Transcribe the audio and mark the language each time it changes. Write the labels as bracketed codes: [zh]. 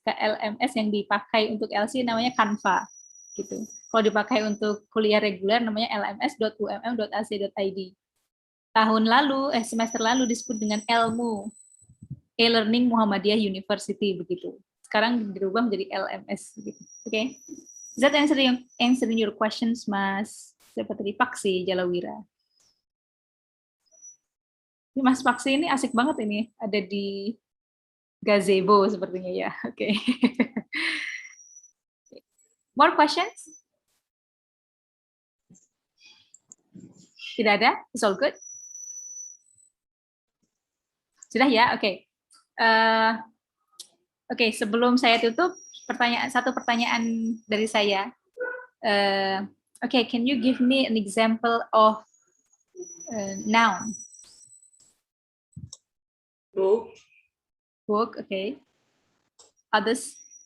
[id] LMS yang dipakai untuk LC namanya Canva gitu. Kalau dipakai untuk kuliah reguler namanya lms.umm.ac.id. Tahun lalu, semester lalu disebut dengan ELMU, E-Learning Muhammadiyah University begitu. Sekarang dirubah menjadi LMS gitu. Oke. Okay? [en] Is that answering your questions, Mas? [id] Seperti Paksi Jalawira. Ini Mas Paksi ini asik banget ini, ada di gazebo sepertinya ya. Oke. Okay. [en] More questions? [id] Tidak ada? [en] It's all good? [id] Sudah ya? Oke. Oke, sebelum saya tutup, satu pertanyaan dari saya. [en] Oke, can you give me an example of noun? Book, okay. Others?